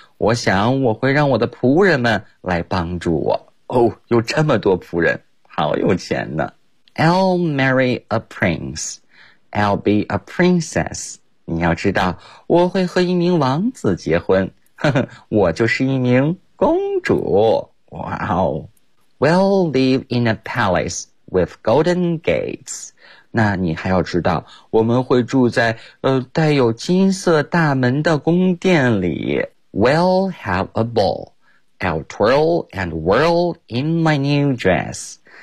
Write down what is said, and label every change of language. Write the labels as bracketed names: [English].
[Chinese] 我想我会让我的仆人们来帮助我。哦，有这么多仆人，好有钱呢。 [English] I'll marry a prince. I'll be a princess. [Chinese] 你要知道，我会和一名王子结婚。呵呵，我就是一名公主。Wow. [English] We'll live in a palace with golden gates. [Chinese] 那你还要知道，我们会住在带有金色大门的宫殿里。 [English] We'll have a ball. I'll twirl and whirl in my new dress.